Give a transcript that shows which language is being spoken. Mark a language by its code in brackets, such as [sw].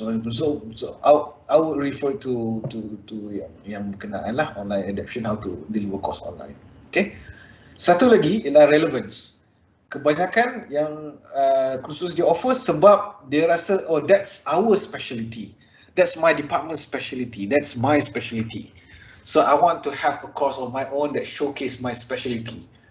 [en] So I would refer to [ms] yang berkenaan lah, [en] online adoption, how to deliver course online. Okay. [ms] Satu lagi ialah relevance. Kebanyakan yang kursus dia offer sebab dia rasa, oh, [en] that's our specialty, that's my department specialty, that's my specialty. So I want to have a course of my own that showcase my specialty.